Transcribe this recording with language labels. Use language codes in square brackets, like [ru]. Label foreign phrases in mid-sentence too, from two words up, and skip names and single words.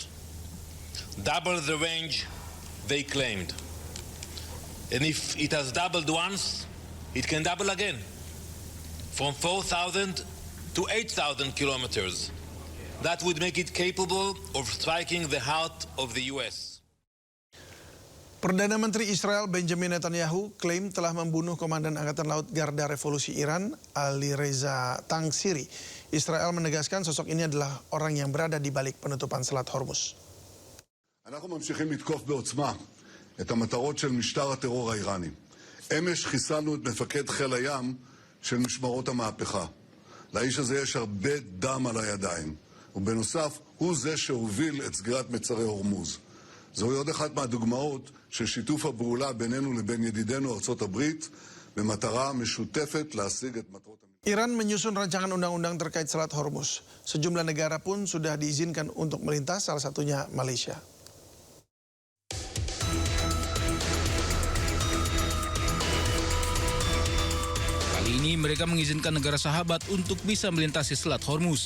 [en] Double the range they claimed. And if it has doubled once, it can double again, from 4,000 to 8,000 kilometers. That would make it capable of striking the heart of the US. [id] Perdana Menteri Israel Benjamin Netanyahu klaim telah membunuh Komandan Angkatan Laut Garda Revolusi Iran, Ali Reza Tangsiri. Israel menegaskan sosok ini adalah orang yang berada di balik penutupan Selat Hormuz. [he] אנחנו ממשיכים לתקוף בעוצמה את המטרות של משטר הטרור האיראני. אמש חיסלנו את מפקד חיל הים של משמרות המהפכה. לאיש הזה יש הרבה דם על הידיים. ובנוסף, הוא זה שהוביל את סגירת מצרי הורמוז. זוהי עוד אחת מהדוגמאות של שיתוף הפעולה בינינו לבין ידידינו ארצות הברית במטרה משותפת להשיג את מטרות המדינה. [id] Iran menyusun rancangan undang-undang terkait Selat Hormuz. Sejumlah negara pun sudah diizinkan untuk melintas, salah satunya Malaysia. Kali ini mereka mengizinkan negara sahabat untuk bisa melintasi Selat Hormuz.